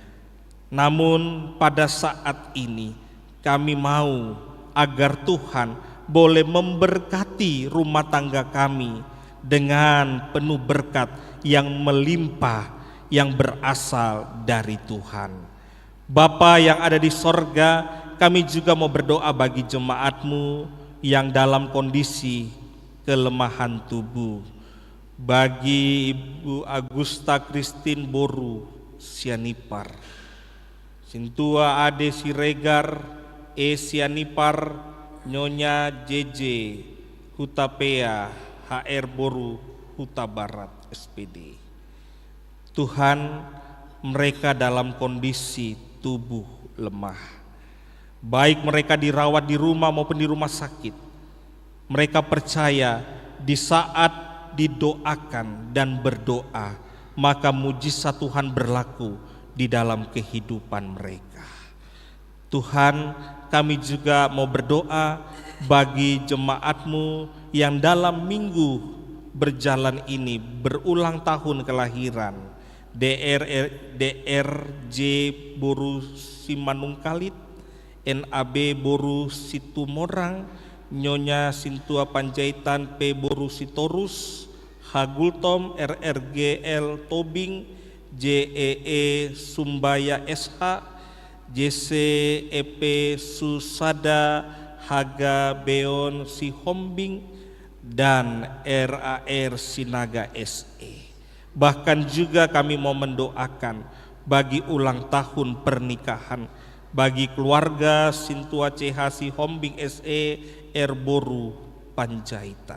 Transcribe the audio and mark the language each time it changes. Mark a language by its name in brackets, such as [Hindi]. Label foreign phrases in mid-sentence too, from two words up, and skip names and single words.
[Indonesian] Namun pada saat ini kami mau agar Tuhan boleh memberkati rumah tangga kami dengan penuh berkat yang melimpah yang berasal dari Tuhan. Bapa yang ada di sorga, kami juga mau berdoa bagi jemaat-Mu yang dalam kondisi kelemahan tubuh. Bagi Ibu Agusta Christine Boru Sianipar, Sintua Ade Siregar Sianipar, Nyonya JJ Hutapea HR Boru Huta Barat SPD. Tuhan, mereka dalam kondisi tubuh lemah, baik mereka dirawat di rumah maupun di rumah sakit. Mereka percaya di saat didoakan dan berdoa, maka mujizat Tuhan berlaku di dalam kehidupan mereka. Tuhan, kami juga mau berdoa bagi jemaat-Mu yang dalam minggu berjalan ini berulang tahun kelahiran. DRJ Boru Simanungkalit, NAB Boru Situmorang, Nyonya Sintua Panjaitan P Boru Sitorus, Hagultom RRGL Tobing, JEE Sumbaya SH, JCEP Susada Haga Beon Sihombing, dan RAR Sinaga SE. Bahkan juga kami mau mendoakan bagi ulang tahun pernikahan bagi keluarga Sintua CH Sihombing SE Erboru Panjaitan.